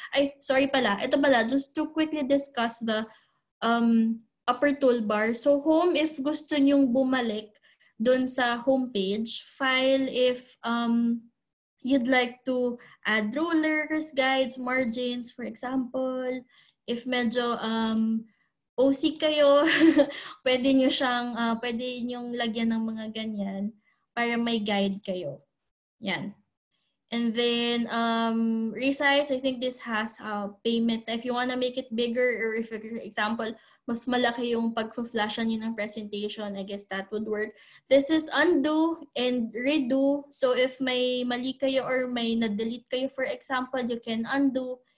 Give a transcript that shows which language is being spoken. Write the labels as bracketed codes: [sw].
[en] Ay, sorry pala. [tl] Ito pala, [en] just to quickly discuss the upper toolbar. [tl] So, home, if gusto nyong bumalik dun sa homepage. [en] File, if you'd like to add rulers, guides, margins, for example. [tl] If medyo OC kayo, pwede nyong lagyan ng mga ganyan para may guide kayo. Yan. [en] And then, resize, I think this has payment. If you want to make it bigger, or if, for example, [tl] mas malaki yung pag-flashan nyo [en] ng presentation, I guess that would work. This is undo and redo. So, if [tl] may mali kayo or may na-delete kayo, [en] for example, you can undo.